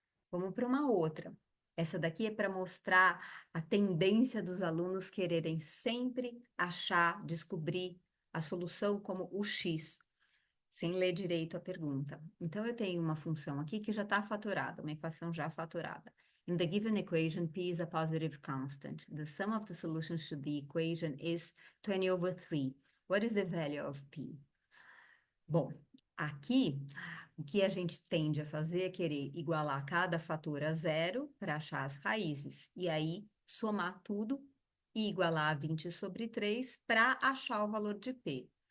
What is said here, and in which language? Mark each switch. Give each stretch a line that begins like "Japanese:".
Portuguese: Vamos para uma outra. Essa daqui é para mostrar a tendência dos alunos quererem sempre achar, descobrir a solução como o x, sem ler direito a pergunta. Então, eu tenho uma função aqui que já está fatorada, uma equação já fatorada.
English: In the given equation, p is a positive constant. The sum of the solutions to the equation is 20 over 3. What is the value of p?
Portuguese: Bom, aqui, o que a gente tende a fazer é querer igualar cada fator a zero para achar as raízes. E aí, somar tudo e igualar a 20 sobre 3 para achar o valor de p.